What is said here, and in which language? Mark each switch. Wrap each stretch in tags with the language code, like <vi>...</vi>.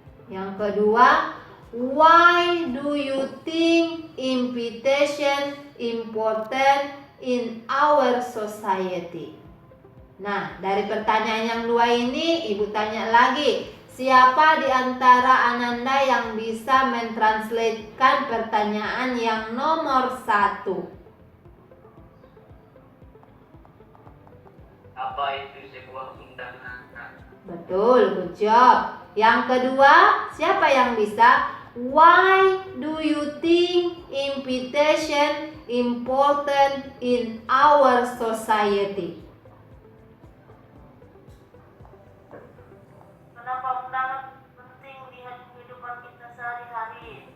<id>Yang kedua,</id> <en>why do you think invitation important in our society?</en> <id>Nah, dari pertanyaan yang dua ini, Ibu tanya lagi, siapa di antara Ananda yang bisa mentranslatekan pertanyaan yang nomor 1? Apa itu sebuah undangan? Betul,</id> <en>good job.</en> <id>Yang kedua, siapa yang bisa?</id> <en>Why do you think invitation important in our society?</en> <id>Kenapa undangan penting di kehidupan kita sehari-hari?</id>